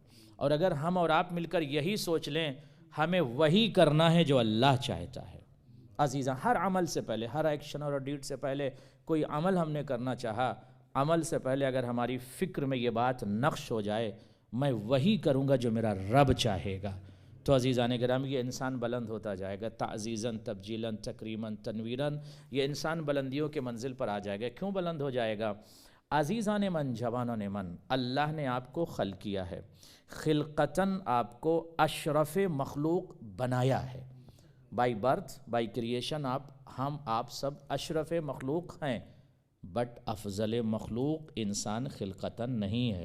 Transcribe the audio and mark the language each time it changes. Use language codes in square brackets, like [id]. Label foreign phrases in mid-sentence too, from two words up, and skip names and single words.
[ur] اور اگر ہم اور آپ مل کر یہی سوچ لیں ہمیں وہی کرنا ہے جو اللہ چاہتا ہے، عزیزاں، ہر عمل سے پہلے، ہر ایکشن اور ڈیڈ سے پہلے، کوئی عمل ہم نے کرنا چاہا، عمل سے پہلے اگر ہماری فکر میں یہ بات نقش ہو جائے میں وہی کروں گا جو میرا رب چاہے گا، تو عزیزان گرامی یہ انسان بلند ہوتا جائے گا، [ar] تعزیزاً، تبجیلاً، تکریماً، تنویراً، [ur] یہ انسان بلندیوں کے منزل پر آ جائے گا۔ کیوں بلند ہو جائے گا؟ عزیزان من، جوانان من، اللہ نے آپ کو خلق کیا ہے، خلقتاً آپ کو اشرف مخلوق بنایا ہے۔ [en] by birth, by creation [ur] آپ سب اشرف مخلوق ہیں، بٹ افضل مخلوق انسان خلقتاً نہیں ہے۔